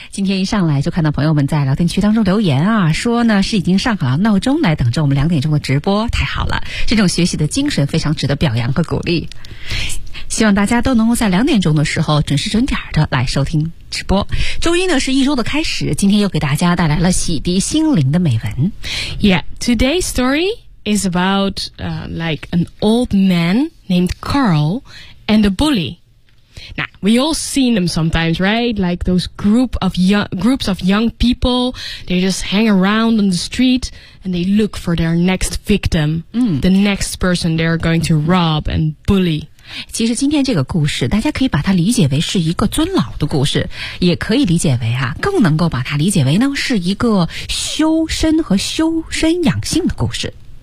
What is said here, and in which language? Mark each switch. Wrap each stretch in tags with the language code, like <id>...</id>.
<zh>今天一上来就看到朋友们在聊天区当中留言啊，说呢是已经上好了闹钟来等着我们两点钟的直播，太好了，这种学习的精神非常值得表扬和鼓励。希望大家都能够在两点钟的时候准时准点的来收听直播。周一呢是一周的开始，今天又给大家带来了洗涤心灵的美文。</zh> <en>Yeah, today's story is about like an old man named Carl and a bully. Now, we all seen them sometimes, right? Like those groups of young people, they just hang around on the street and they look for their next victim, the next person they're going to rob and bully.</en> <zh>其实今天这个故事大家可以把它理解为是一个尊老的故事，也可以理解为啊，更能够把它理解为呢是一个修身和修身养性的故事。</zh>